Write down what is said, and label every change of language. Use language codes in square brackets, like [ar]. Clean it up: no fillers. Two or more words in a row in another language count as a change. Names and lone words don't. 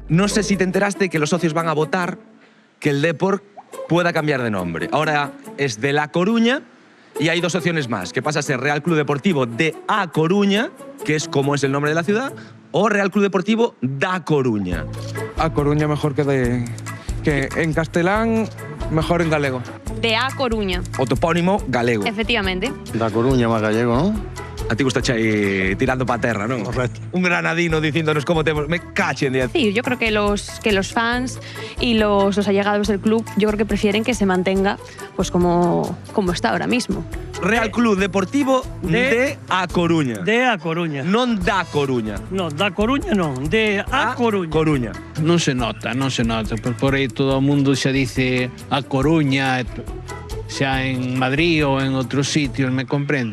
[es] No sé si te enteraste que los socios van a votar que el Depor pueda cambiar de nombre. Ahora es de La Coruña y hay dos opciones más, que pasa a ser Real Club Deportivo de A Coruña, que es como es el nombre de la ciudad, o Real Club Deportivo da Coruña. A Coruña mejor que en castelán, mejor en galego. De A Coruña, [gl] O topónimo galego. efectivamente. [es] Da Coruña más gallego, ¿no? [gl] A ti gusta aí tirando pa terra, non? Correcto. Un granadino dicíndonos cómo te... Me cachen de... [es] Sí, yo creo que los fans y los allegados del club, yo creo que prefieren que se mantenga pues como está ahora mismo. Real Club Deportivo de A Coruña. De A Coruña. [gl] Non da Coruña. No, da Coruña non, de A Coruña. Coruña. Non se nota. Por aí todo o mundo xa dice A Coruña, xa en Madrid ou en outros sitios, me comprende?